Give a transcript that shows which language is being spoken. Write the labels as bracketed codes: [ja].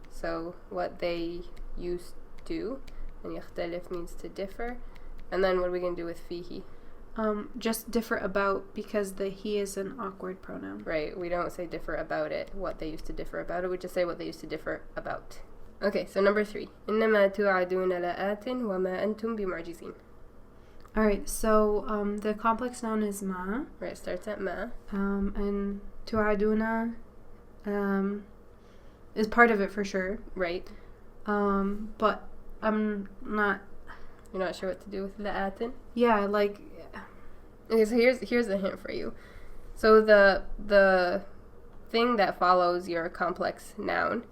[en] So what they used to, and يختلف means to differ, and then what are we gonna do with fihi? Just differ about, because the he is an awkward pronoun. Right. We don't say differ about it. What they used to differ about it. We just say what they used to differ about. Okay, so number 3. [ar] إنما توعدون لآت وما أنتم بمعجزين. [en] Alright, so the complex noun is ma. Right, it starts at ma. And توعدون is part of it for sure. Right. But I'm not... You're not sure what to do with لآت? Yeah, like... Okay, so here's a hint for you. So the thing that follows your complex noun,